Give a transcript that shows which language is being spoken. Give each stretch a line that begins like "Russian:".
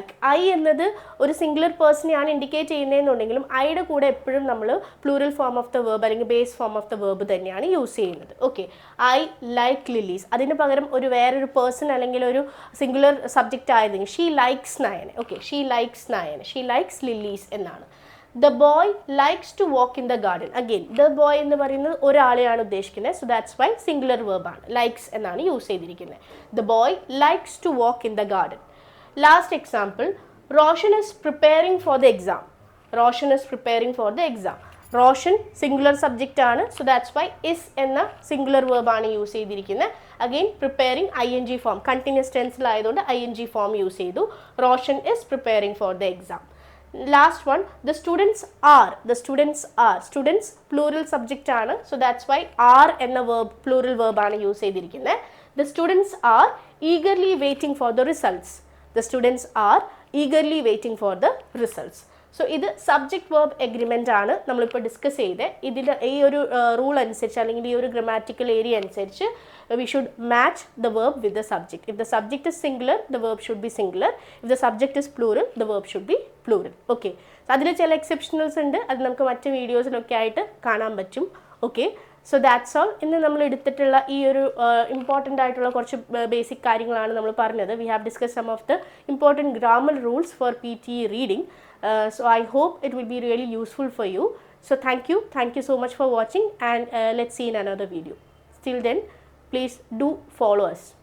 Malayalam: I എന്നത് ഒരു singular പേഴ്സണെയാണ് indicate ചെയ്യുന്നതെന്നുണ്ടെങ്കിലും ഐയുടെ കൂടെ എപ്പോഴും നമ്മൾ plural form of the verb അല്ലെങ്കിൽ base form of the verb തന്നെയാണ് യൂസ് ചെയ്യുന്നത്. Okay,
English: I like lilies.
Malayalam: അതിന് പകരം ഒരു വേറൊരു പേഴ്സൺ അല്ലെങ്കിൽ ഒരു സിംഗുലർ സബ്ജക്റ്റ് ആയതെങ്കിൽ
English: She likes നയനെ.
Malayalam: ഓക്കെ, ഷീ ലൈക്സ് നയനെ,
English: she likes lilies
Malayalam: എന്നാണ്.
English: The boy likes to walk in the garden. Again, the boy
Malayalam: എന്ന് പറയുന്നത് ഒരാളെയാണ് ഉദ്ദേശിക്കുന്നത്.
English: So that's why singular verb ആണ്.
Malayalam: Likes എന്നാണ് യൂസ് ചെയ്തിരിക്കുന്നത്.
English: The boy likes to walk in the garden. Last example, Roshan is preparing for the exam. Roshan is preparing for the exam. Roshan singular subject ആണ്. So that's why is എന്ന singular verb ആണ് use ചെയ്തിരിക്കുന്നത്. Again, preparing ing form. Continuous tense
Malayalam: ആയതുകൊണ്ട്
English: ing form
Malayalam: use ചെയ്തു.
English: Roshan is preparing for the exam. Last one, the students are. The students are. Students plural subject ആണ്. So that's why are എന്ന verb plural verb
Malayalam: ആണ് use ചെയ്തിരിക്കുന്നത്.
English: The students are eagerly waiting for the results. The students are eagerly waiting for the results.
Malayalam: So ഇത് subject verb agreement ആണ് നമ്മളിപ്പോൾ discuss ചെയ്തത്. ഇതിൽ ഈ ഒരു റൂൾ അനുസരിച്ച് അല്ലെങ്കിൽ ഈ ഒരു ഗ്രാമാറ്റിക്കൽ ഏരിയ അനുസരിച്ച്
English: we should match the verb with the subject. If the subject is singular, the verb should be singular. If the subject is plural, the verb should be plural. Okay.
Malayalam: So അതിൽ ചില എക്സെപ്ഷണൽസ് ഉണ്ട്. അത് നമുക്ക് മറ്റ് വീഡിയോസിലൊക്കെ ആയിട്ട് കാണാൻ പറ്റും. ഓക്കെ.
English: So that's all.
Malayalam: ഇന്ന് നമ്മൾ എടുത്തിട്ടുള്ള ഈ ഒരു ഇമ്പോർട്ടൻ്റ് ആയിട്ടുള്ള കുറച്ച് ബേസിക് കാര്യങ്ങളാണ് നമ്മൾ പറഞ്ഞത്.
English: We have discuss some of the important grammar rules for PTE reading. So I hope it will be really useful for you. So thank you so much for watching, and let's see in another video. Till then, please do follow us.